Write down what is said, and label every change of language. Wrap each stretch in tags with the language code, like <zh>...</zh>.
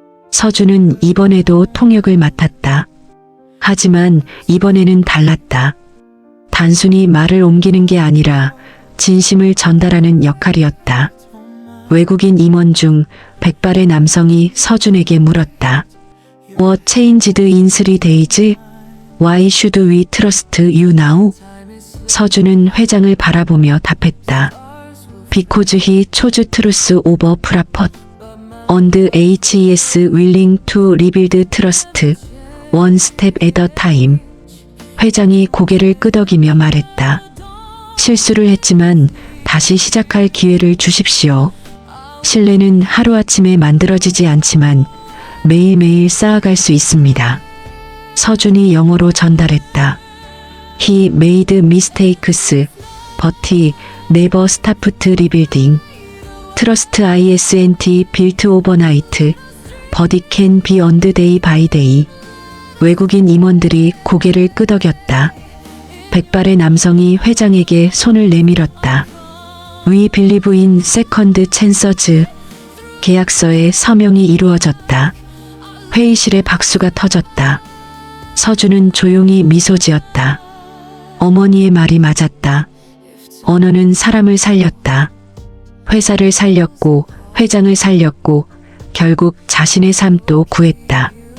<ko>서준은 이번에도 통역을 맡았다. 하지만 이번에는 달랐다. 단순히 말을 옮기는 게 아니라 진심을 전달하는 역할이었다. 외국인 임원 중 백발의 남성이 서준에게 물었다.</ko> <en>What changed in 3 days? Why should we trust you now?</en> <ko>서준은 회장을 바라보며 답했다.</ko> <en>Because he chose truth over profit. And HES willing to rebuild trust one step at a time.</en> <ko>회장이 고개를 끄덕이며 말했다. 실수를 했지만 다시 시작할 기회를 주십시오. 신뢰는 하루아침에 만들어지지 않지만 매일매일 쌓아갈 수 있습니다. 서준이 영어로 전달했다.</ko> <en>He made mistakes, but he never stopped rebuilding. Trust isn't built overnight, but it can be earned day by day.</en> <ko>외국인 임원들이 고개를 끄덕였다. 백발의 남성이 회장에게 손을 내밀었다.</ko> <en>We believe in second chances.</en> <ko>계약서에 서명이 이루어졌다. 회의실에 박수가 터졌다. 서준은 조용히 미소 지었다. 어머니의 말이 맞았다. 언어는 사람을 살렸다. 회사를 살렸고 회장을 살렸고 결국 자신의 삶도 구했다.</ko>